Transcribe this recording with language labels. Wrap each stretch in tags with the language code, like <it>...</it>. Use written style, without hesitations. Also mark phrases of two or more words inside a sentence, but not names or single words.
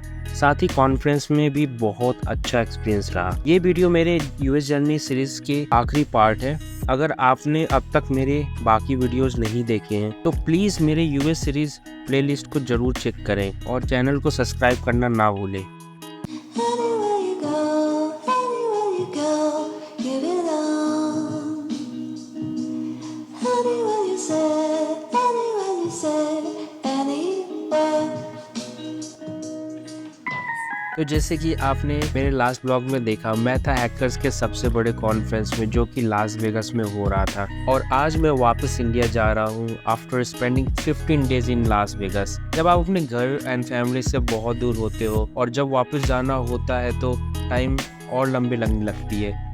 <hi>साथ ही कॉन्फ्रेंस में भी बहुत अच्छा एक्सपीरियंस रहा। ये वीडियो मेरे</hi> <en>US journey series</en> <hi>के आखिरी पार्ट है। अगर आपने अब तक मेरे बाकी वीडियोस नहीं देखे हैं तो प्लीज़ मेरे</hi> <en>US series playlist</en> <hi>को जरूर चेक करें और चैनल को सब्सक्राइब करना ना भूलें।</hi> <en>Anywhere you go, anywhere you go, you belong. Anywhere you say, anywhere.</en> <hi>तो जैसे कि आपने मेरे लास्ट ब्लॉग में देखा, मैं था हैकर्स के सबसे बड़े कॉन्फ्रेंस में, जो कि लास वेगास में हो रहा था। और आज मैं वापस इंडिया जा रहा हूँ</hi> <en>after spending 15 days in Las Vegas.</en> <hi>जब आप अपने घर</hi> <en>and family</en> <hi>से बहुत दूर होते हो और जब वापस जाना होता है तो टाइम और लंबी लगने लगती है।</hi>